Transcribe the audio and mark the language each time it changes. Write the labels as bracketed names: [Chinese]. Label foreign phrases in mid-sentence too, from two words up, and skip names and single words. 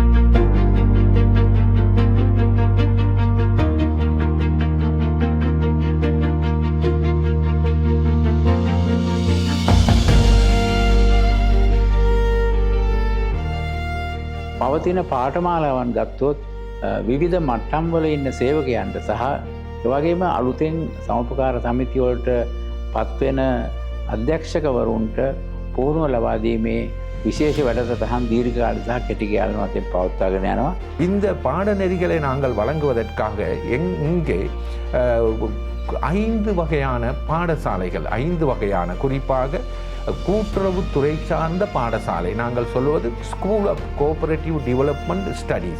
[Sinhala] පවතින පාඨමාලාවන් ගත්තොත් විවිධ මට්ටම් වල ඉන්න සේවකයන්ට සහ එවැගේම අලුතෙන් සමපකාර සමිති වලට පත්වෙන අධ්‍යක්ෂකවරුන්ට පුහුණුව ලබා දීමේ விசேஷ වැඩසටහන් දීර්ඝ කාල සහ කෙටි කාල වශයෙන් පවත්වාගෙන යනවා. [Tamil] இந்த பாடநெறிகளை நாங்கள் வழங்குவதற்காக இங்கே 5 வகையான பாடசாலைகள், 5 வகையான, குறிப்பாக கூட்டுறவு துறை சார்ந்த பாடசாலை, நாங்கள் சொல்வது ஸ்கூல் ஆஃப் கோஆபரேட்டிவ் டெவலப்மெண்ட் ஸ்டடீஸ்.